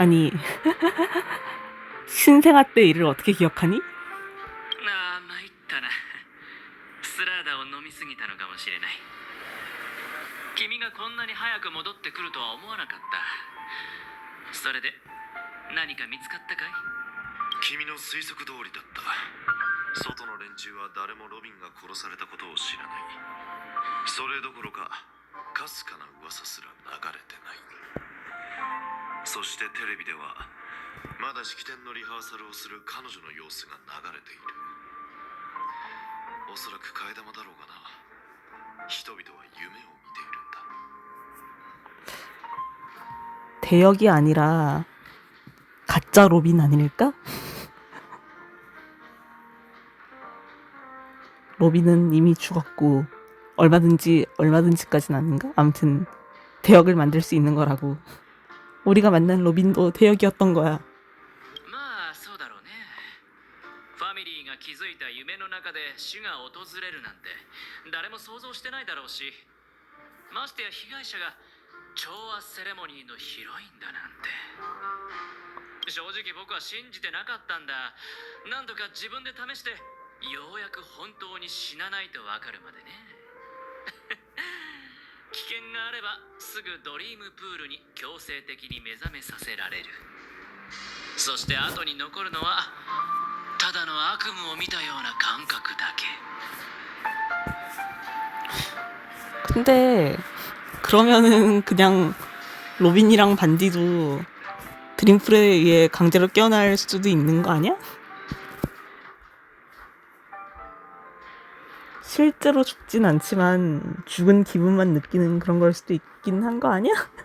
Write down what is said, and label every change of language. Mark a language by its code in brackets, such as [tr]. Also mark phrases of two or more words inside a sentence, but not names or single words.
[ko] 아니 신생아 때 일을 어떻게 기억하니? [ja] ああ参ったな。スラーダを飲みすぎたのかもしれない。君がこんなに早く戻ってくるとは思わなかった。それで何か見つかったかい？君の推測通りだった。外の連中は誰もロビンが殺されたことを知らない。それどころかかすかな噂すら流れてない。そしてテレビではまだ式典のリハーサルをする彼女の様子が流れている。おそらく替え玉だろうがな。人々は夢を見ているんだ。 [ko] 대역이 아니라 가짜 로빈 아닐까? 로빈은 이미 죽었고 얼마든지까지는 아닌가? 아무튼 대역을 만들 수 있는 거라고. 우리가 만난 로빈도 대역이었던 거야. [ja] まあそうだろうね。ファミリーが築いた夢の中で死が訪れるなんて誰も想像してないだろうし、ましてや被害者が調和セレモニーのヒロインだなんて。正直僕は信じてなかったんだ。何度か自分で試してようやく本当に死なないとわかるまでね。危険があればすぐドリームプールに強制的に目覚めさせられる。そして後に残るのはただの悪夢を見たような感覚だけ。 [ko] 근데 그러면은 그냥 로빈이랑 반디도 드림풀에 의해 강제로 깨어날 수도 있는 거 아니야? 실제로 죽진 않지만 죽은 기분만 느끼는 그런 걸 수도 있긴 한 거 아니야?